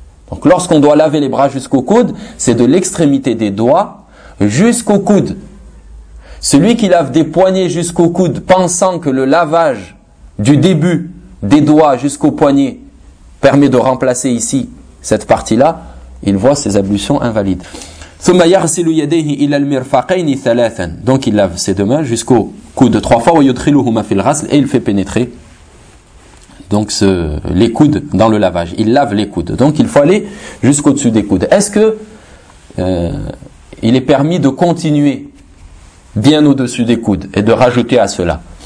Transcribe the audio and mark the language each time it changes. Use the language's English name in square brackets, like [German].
[French] Donc lorsqu'on doit laver les bras jusqu'au coude, c'est de l'extrémité des doigts jusqu'au coude. Celui qui lave des poignets jusqu'au coude, pensant que le lavage du début des doigts jusqu'au poignet permet de remplacer ici cette partie-là, il voit ses ablutions invalides. [Arabic] ثم يغسل يديه الى المرفقين ثلاثا. [French] Donc il lave ses deux mains jusqu'au coude trois fois, [Arabic] ويدخلهما في الغسل, [French] et il fait pénétrer donc les coudes dans le lavage. Il lave les coudes. Donc il faut aller jusqu'au-dessus des coudes. Est-ce que il est permis de continuer bien au-dessus des coudes et de rajouter à cela?